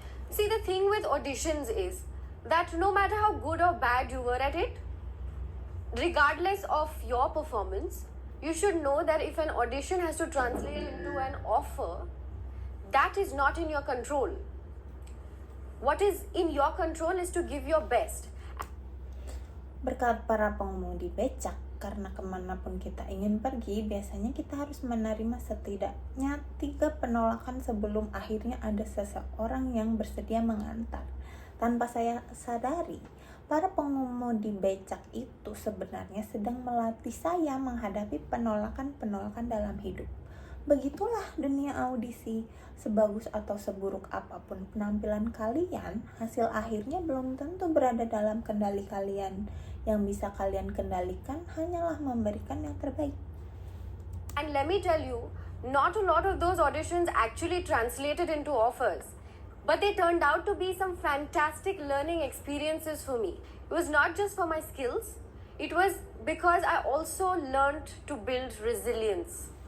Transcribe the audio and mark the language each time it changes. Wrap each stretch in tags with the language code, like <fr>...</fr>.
<en>See, the thing with auditions is that no matter how good or bad you were at it, regardless of your performance, you should know that if an audition has to translate into an offer, that is not in your control. What is in your control is to give your best.</en> <id>Berkat para pengemudi becak, karena kemanapun kita ingin pergi, biasanya kita harus menerima setidaknya 3 penolakan sebelum akhirnya ada seseorang yang bersedia mengantar. Tanpa saya sadari, para pengemudi becak itu sebenarnya sedang melatih saya menghadapi penolakan-penolakan dalam hidup. Begitulah dunia audisi. Sebagus atau seburuk apapun penampilan kalian, hasil akhirnya belum tentu berada dalam kendali kalian. Yang bisa kalian kendalikan hanyalah memberikan yang terbaik.</id> <en>And let me tell you, not a lot of those auditions actually translated into offers. But they turned out to be some fantastic learning experiences for me. It was not just for my skills, it was because I also learned to build resilience.</en>